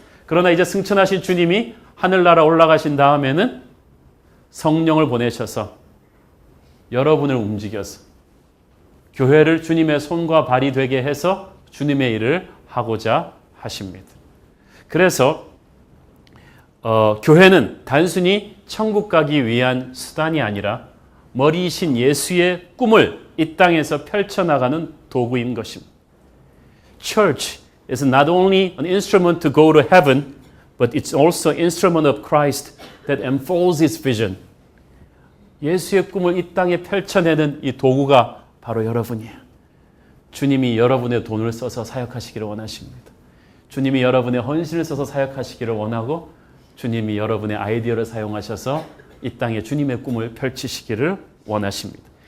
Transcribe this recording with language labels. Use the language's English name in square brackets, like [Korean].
[Korean] 그러나 이제 승천하신 주님이 하늘나라 올라가신 다음에는 성령을 보내셔서 여러분을 움직여서 교회를 주님의 손과 발이 되게 해서 주님의 일을 하고자 하십니다. 그래서 교회는 단순히 천국 가기 위한 수단이 아니라 머리이신 예수의 꿈을 이 땅에서 펼쳐나가는 도구인 것입니다. [English] Church is not only an instrument to go to heaven, but it's also an instrument of Christ that unfolds His vision. [Korean] 예수의 꿈을 이 땅에 펼쳐내는 이 도구가 바로 여러분이에요. 주님이 여러분의 돈을 써서 사역하시기를 원하십니다. 주님이 여러분의 헌신을 써서 사역하시기를 원하고 주님이 여러분의 아이디어를 사용하셔서 이 땅에 주님의 꿈을 펼치시기를 원하십니다.